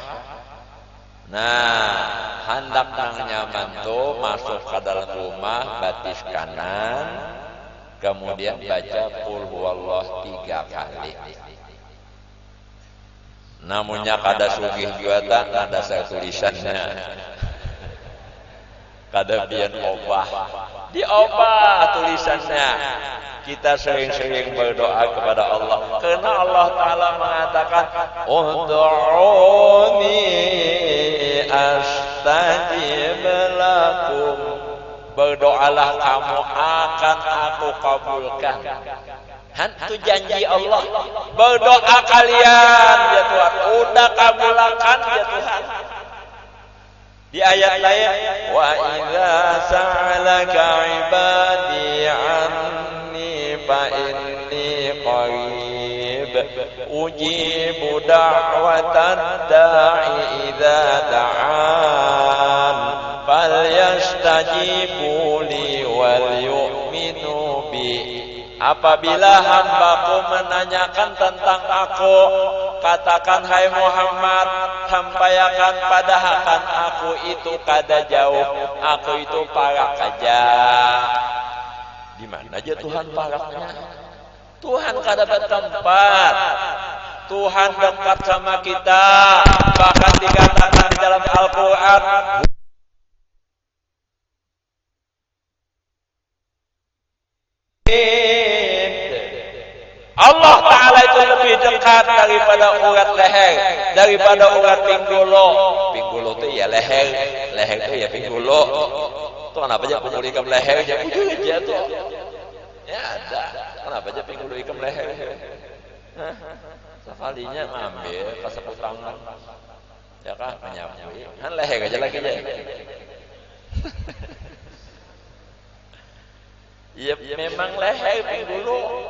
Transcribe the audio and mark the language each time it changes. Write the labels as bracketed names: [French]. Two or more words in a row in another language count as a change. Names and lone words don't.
[Banjar] Nah, hendak nang nyaman tuh masuk ke dalam rumah, batis kanan, kemudian baca [Arabic] قل هو الله [Banjar] 3 kali. Namunnya kada sugih juga tak ada saya tulisannya. Kada pian obah. Diobah tulisannya. [Indonesian] Kita sering-sering berdoa kepada Allah. Karena Allah Ta'ala mengatakan, [Arabic] ادعوني أستجب لكم. [Indonesian] Berdoalah kamu akan aku kabulkan. Itu janji Allah. Berdoa kalian ya Tuhan, udah kabulkan ya Tuhan. Di ayat lain, [Arabic] وإذا سألك عبادي عني فإني قريب أجيب دعوة الداع إذا دعان فليستجيبوا لي وليؤمنوا بي. [Indonesian] Apabila hambaku menanyakan tentang aku, katakan hai Muhammad, [Banjar] sampaikan padahkan aku itu kada jauh, aku itu parak aja. Di mana aja Tuhan paraknya? Tuhan kada bertempat. [Indonesian] Tuhan dekat sama kita. Bahkan dikatakan di dalam Al-Qur'an, Allah Ta'ala itu lebih dekat daripada urat leher, daripada urat pinggulu. Pinggulu itu ya leher, leher itu ya pinggulu. [Banjar] Tuh kenapa aja pinggulu ikam lehernya? Ujung aja tuh. Ya ada. Kenapa aja pinggulu ikam leher? Sekalinya ngambil kaseput tangan. Ya kan menyapu. Kan leher aja lagi aja. Ya memang leher pinggulu.